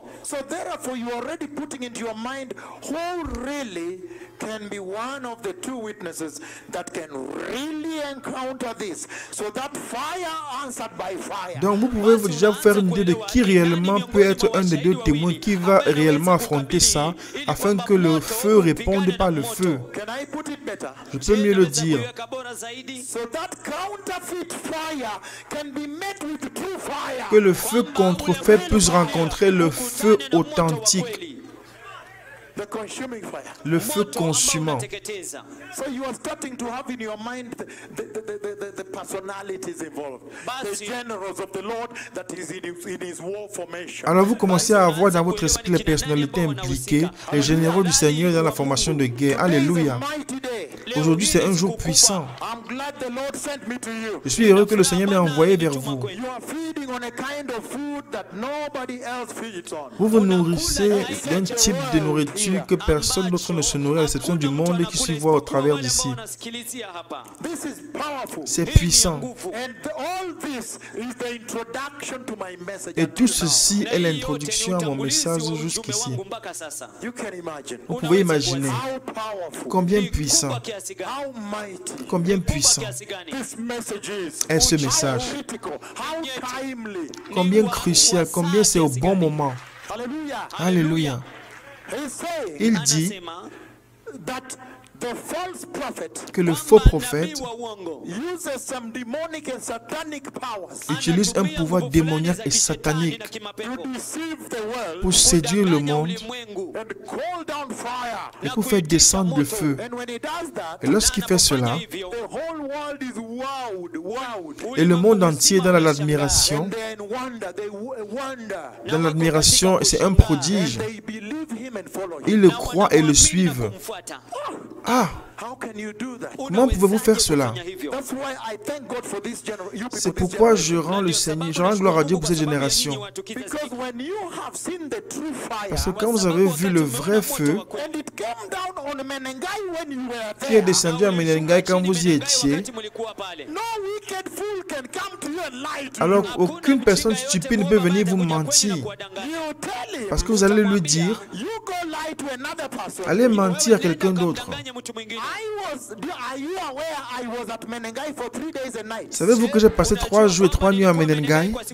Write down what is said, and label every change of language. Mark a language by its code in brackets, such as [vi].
[en] So therefore you are already putting into your mind who really can be one of the two witnesses that can really encounter this. So that fire answered by fire. [fr] Donc vous pouvez déjà vous faire une idée de qui réellement peut être un des deux témoins qui va réellement affronter ça, afin que le feu réponde par le feu. [en] Can I put it better? [fr] Je peux mieux le dire. [en] So that counterfeit fire can be met with true fire. [fr] Que le feu contrefait puisse rencontrer le feu authentique, [en] The consuming fire. [fr] le feu consumant. [en] So you are starting to have in your mind the personalities involved. The generals of the Lord that is in his war formation. [fr] Alors vous commencez à avoir dans votre esprit les personnalités impliquées, les généraux du Seigneur dans la formation de guerre. Alléluia. [en] Mighty day. [fr] Aujourd'hui c'est un jour puissant. [en] I'm glad the Lord sent me to you. [fr] Je suis heureux que le Seigneur m'ait envoyé vers vous. [en] You are feeding on a kind of food that nobody else feeds on. [fr] Vous vous nourrissez d'un type de nourriture que personne d'autre ne se nourrit à l'exception du monde qui se voit au travers d'ici. [en] This is powerful. [fr] C'est puissant. [en] And all this is the introduction to my message. [fr] Et tout ceci est l'introduction à mon message jusqu'ici. [en] You can imagine [fr] Vous pouvez imaginer [en] how powerful, [fr] combien puissant, [en] how mighty [fr] combien puissant [en] this message is. [fr] est ce [en] How [fr] message. [en] critical, how timely. [fr] Combien crucial, combien c'est au bon moment. [en] Hallelujah. [fr] Alléluia. [en] He's saying [fr] Il dit [en] that the false prophet [fr] que le faux prophète [en] uses some demonic and satanic powers [fr] utilise un pouvoir démoniaque et satanique [en] to deceive the world [fr] pour séduire le monde [en] and call down fire. [fr] et pour faire descendre le feu. [en] And when he does that, [fr] Et lorsqu'il fait cela, [en] the whole world is wowed. [fr] et le monde entier est dans l'admiration, [en] And they're in wonder, they wonder. [fr] dans l'admiration, c'est un prodige. [en] They believe him and follow him. [fr] Ils le croient et le suivent. Ah, [en] How can you do that? [fr] comment pouvez-vous faire cela? [en] That's why I thank God for this generation. [fr] C'est pourquoi je rends le Seigneur, je rends gloire à Dieu pour cette génération. [en] Because when you have seen the true fire, [fr] Parce que quand vous avez vu le vrai feu [en] and it came down on Menengai when you were [fr] qui est [en] there, [fr] descendu à Menengai quand vous y étiez, [en] no wicked fool can come to you and lie to [fr] alors [en] you. [fr] aucune personne stupide ne peut venir vous mentir. [en] You tell him, [fr] Parce que vous allez lui dire, [en] you go lie to another person. [fr] allez mentir à quelqu'un d'autre. [en] Are you aware I was at Menengai for 3 days and nights? [fr] Savez-vous que j'ai passé 3 jours et 3 nuits à Menengai?